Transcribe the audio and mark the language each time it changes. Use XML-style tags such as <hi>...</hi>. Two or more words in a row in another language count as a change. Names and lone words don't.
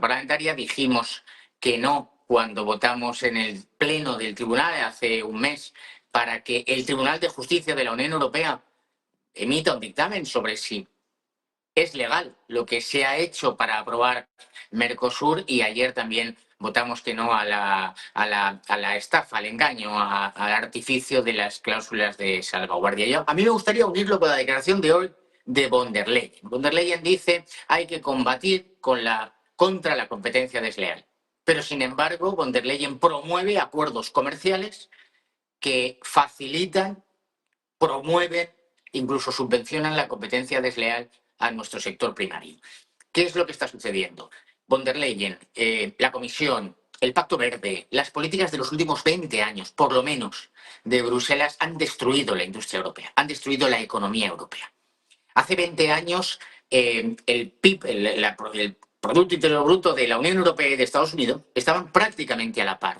<es>parlamentaria, dijimos que no cuando votamos en el pleno del tribunal hace un mes para que el Tribunal de Justicia de la Unión Europea emita un dictamen sobre si es legal lo que se ha hecho para aprobar Mercosur, y ayer también votamos que no a la estafa, al engaño, al artificio de las cláusulas de salvaguardia. A mí me gustaría unirlo con la declaración de hoy de von der Leyen. Von der Leyen dice hay que combatir contra la competencia desleal. Pero, sin embargo, von der Leyen promueve acuerdos comerciales que facilitan, promueven, incluso subvencionan la competencia desleal a nuestro sector primario. ¿Qué es lo que está sucediendo? Von der Leyen, la Comisión, el Pacto Verde, las políticas de los últimos 20 años, por lo menos, de Bruselas, han destruido la industria europea, han destruido la economía europea. Hace 20 años, el PIB, el Producto Interior Bruto de la Unión Europea y de Estados Unidos, estaban prácticamente a la par.</es>